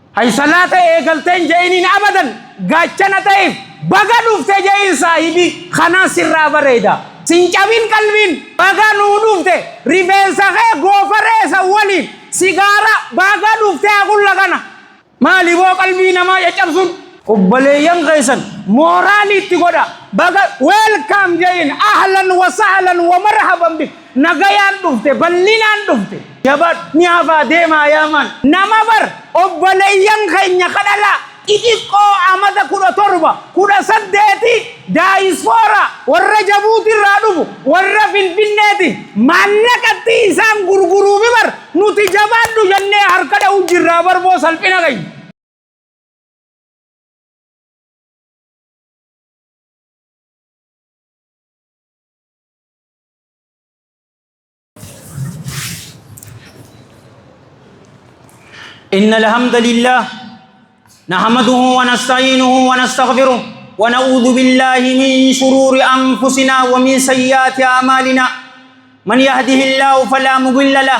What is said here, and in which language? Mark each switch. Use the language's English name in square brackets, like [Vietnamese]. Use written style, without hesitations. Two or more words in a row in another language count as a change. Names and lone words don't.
[Oromo] ay salata eegalteen je'iniin abadan gaachana ta'eef baga dhufte je'in saahibii kanaan sirraa bareeda sin cabin qalbiin baga nuu dhufte rifeensa kee goofareessa waliin sigaara baga dhufte haqulla kana maali boo qalbii namaa caccabsun obboleeyyan keessan mooraaliitti godha baga welcome je'in [Arabic] أهلا وسهلا ومرحبا بك [Oromo] nagayaan dhufte bal'inaan dhufte jabat ni hafaa deemaa yaaman nama bar obboleeyyan keenya kadhala xixiqqoo amata 17 18 daayisfoora warra jabuutirraa dhufu warra finfinneeti maallaqatti isaan gurguruufi bar nuti jabaadhu jennee harka dha'u jirraa bar boo salphina keenya [Arabic] إن الحمد لله نحمده ونستعينه ونستغفره ونعوذ بالله من شرور أنفسنا ومن سيئات أعمالنا من يهده الله فلا مضل له